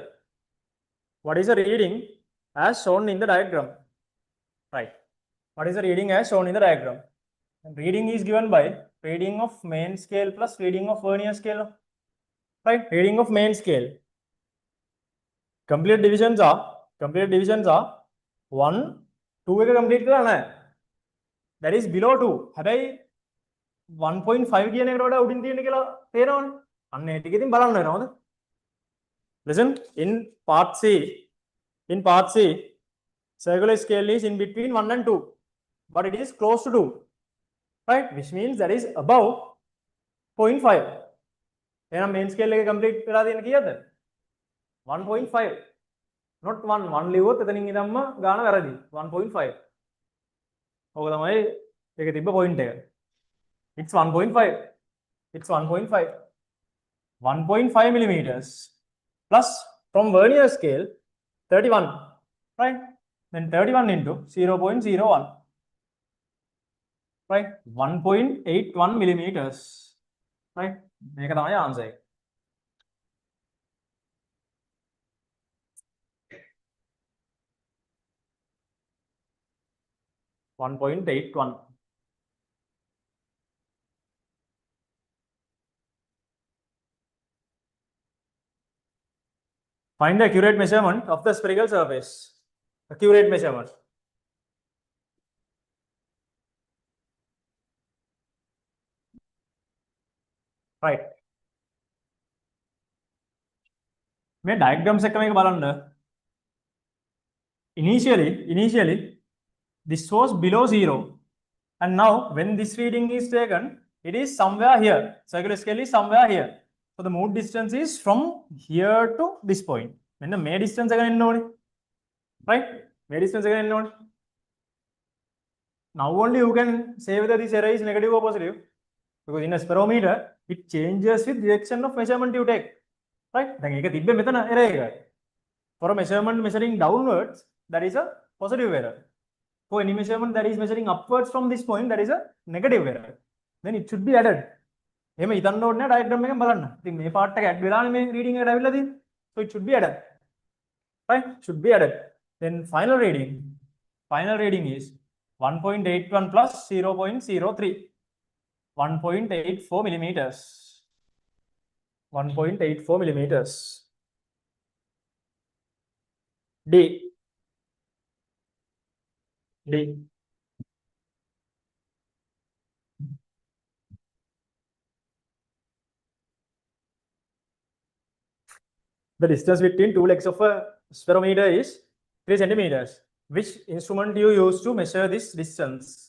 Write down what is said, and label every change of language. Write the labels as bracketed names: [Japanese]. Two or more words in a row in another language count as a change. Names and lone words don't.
[English] What is the reading as shown in the diagram? Right. What is the reading as shown in the diagram? And reading is given by reading of main scale plus reading of vernier scale. Right? Reading of main scale. Complete divisions are 1, 2 එක complete [Sinhala] කරලා නැහැ. [English] That is below 2. [Sinhala] හැබැයි 1.5 කියන එකට වඩා උඩින් තියෙන කියලා තේරෙනවනේ. අන්න ඒ ටික ඉතින් බලන්න වෙනවද? [English] Listen, in part C, circular scale is in between 1 and 2, but it is close to 2, right? Which means that is above 0.5. [Sinhala] එහෙනම් [English] main scale [Sinhala] එක complete වෙලා තියෙන කීයද? 1.5. [English] not 1 1 [Sinhala] ලිව්වොත් එතනින් ඉඳන්ම ගාන වැරදි [English] 1.5 [Sinhala] ඕක තමයි ඒකේ තිබ්බ පොයින්ට් එක [English] it's 1.5 it's 1.5 1.5 millimeters plus from vernier scale 31 right then 31 into 0.01 right 1.81 millimeters right [Sinhala] මේක තමයි [English] answer එක 1.81 find the accurate measurement of the spherical surface accurate measurement right මේ diagrams [Sinhala] එක මේක බලන්න [English] initially this was below 0 and now when this reading is taken it is somewhere here circular scale is somewhere here so the move distance is from here to this point [Sinhala] මෙන්න මේ [English] distance [Sinhala] එක එන්න ඕනේ [English] right මේ distance [Sinhala] එක එන්න ඕනේ [English] now only you can say whether this error is negative or positive because in a spirometer it changes with direction of measurement you take right [Sinhala] දැන් ඒක තිබ්බේ මෙතන [English] error එක for a measurement measuring downwards that is a positive error for any measurement that is measuring upwards from this point that is a negative error then it should be added [Sinhala] එහෙම හිතන්න ඕනේ නැහැ [English] diagram [Sinhala] එකෙන් බලන්න ඉතින් මේ [English] part එක add [Sinhala] වෙලානේ මේ [English] reading [Sinhala] එකට ඇවිල්ලා තියෙන්නේ [English] so it should be added right should be added then final reading is 1.81 plus 0.03 1.84 millimeters 1.84 millimeters D the distance between two legs of a spirometer is 3 centimeters which instrument do you use to measure this distance